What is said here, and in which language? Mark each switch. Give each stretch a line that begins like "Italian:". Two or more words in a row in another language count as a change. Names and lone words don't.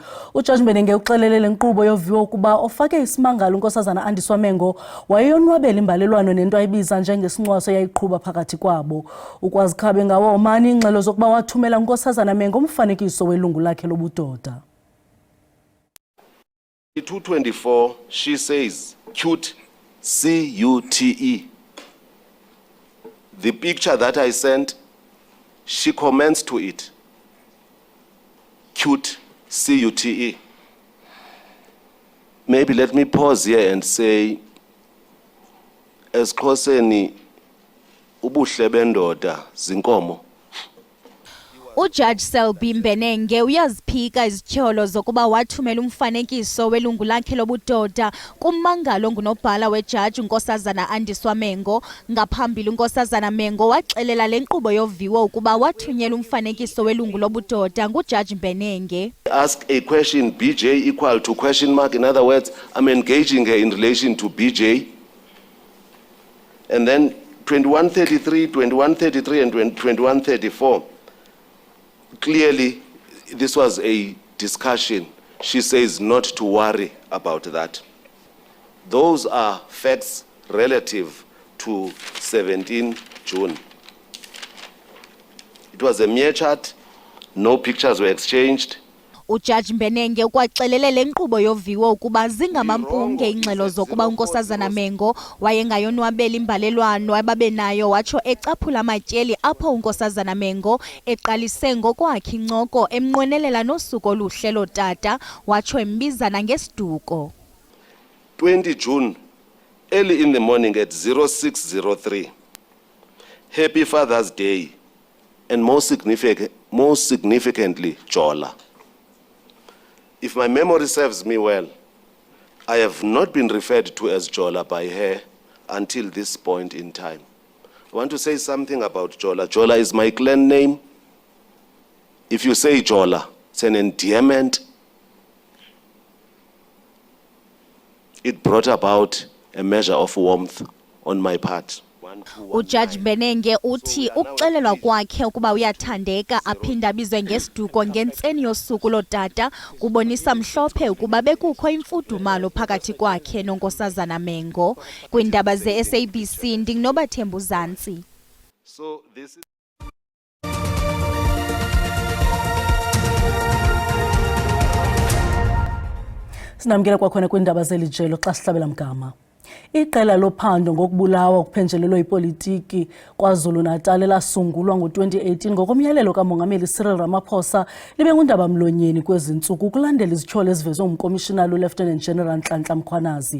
Xhosa: uJaji Mbenenge uxelele le nkqubo yoviwo ukuba ofake isimangalo unkosazana Andiswa Mengo wayeyonwabela imbalelwano nento ayibiza njengesincwaso yayiqhuba phakathi kwabo. Ukwazikhabe ngawo omani ingxelo zokuba wathumela unkosazana Mengo umfanekiso welungu lakhe lobudoda.
English: 224 she says cute CUTE. The picture that I sent, she comments to it. Cute, CUTE. Maybe let me pause here and say,
Xhosa: esiXhoseni ubuhle bendoda zinkomo. uJaji Selby Mbenenge uyaziphika izityholo zokuba wathumela umfanekiso welungu lakhe lobudoda kummangalo ngunobhala wejaji unkosazana Andiswa Mengo. Ngaphambili unkosazana Mengo waxelela le nkqubo yoviwo ukuba wathunyela umfanekiso welungu lobudoda nguJaji Mbenenge.
English: Ask a question, BJ equal to question mark. In other words, I'm engaging her in relation to BJ. And then 2133, 2133 and 2134. Clearly, this was a discussion. She says not to worry about that. Those are facts relative to 17 June. It was a mere chat, no pictures were exchanged.
Xhosa: uJaji Mbenenge ukwaxelele le nkqubo yoviwo ukuba zingamampunge ingxelo zokuba unkosazana Mengo wayengayonwabela imbalelwano ababenayo, watsho ecaphula amatyeli apho unkosazana Mengo eqalise ngokwakhe incoko emnqwenelela nosuku oluhle lotata, watsho embizana ngesiduko.
English: 20 June, early in the morning at 0603, Happy Father's Day, and most significantly, Jola. If my memory serves me well, I have not been referred to as Jola by her until this point in time. I want to say something about Jola. Jola is my clan name. If you say Jola, it's an endearment. It brought about a measure of warmth on my part.
Xhosa: uJaji Mbenenge uthi ukuxelelwa kwakhe ukuba uyathandeka aphinda abizwe ngesiduko ngentseni yosuku lotata kubonisa mhlophe ukuba bekukho imfudumalo phakathi kwakhe nonkosazana Mengo. Kwindaba ze-SABC ndinginobaThembu Uzantsi.
English: So this is
Xhosa: Sinamkela kwakhona kwindaba zelijelo xa sihlabela mgama. Iqela lophando ngokubulawa okuphenjelelwe ipolitiki KwaZulu-Natal elasungulwa ngo-2018 ngokomyalelo kaMongameli Cyril Ramaphosa libe ngundaba-mlonyeni kwezi ntsuku ukulandela izityholo ezivezwe ngumkomishinala uLieutenant General Nhlanhla Mkhwanazi.